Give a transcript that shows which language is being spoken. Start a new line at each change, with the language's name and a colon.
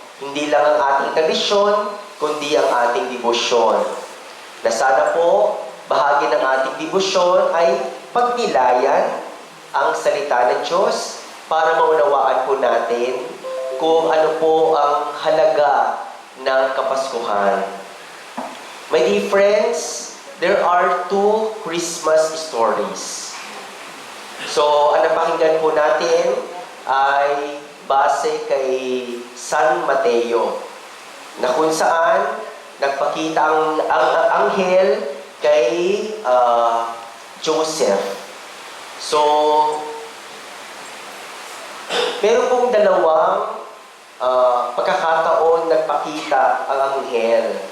Filipino: Hindi lang ang ating tradisyon, kundi ang ating debosyon. Na sana po, bahagi ng ating debosyon ay pagnilayan ang salita ng Diyos para maunawaan po natin kung ano po ang halaga ng Kapaskuhan.
English: My dear friends, there are two Christmas stories.
Filipino: So, ang napakinggan po natin ay base kay San Mateo, na kung saan nagpakita ang anghel kay Joseph. So, meron pong dalawang pagkakataon nagpakita ang anghel.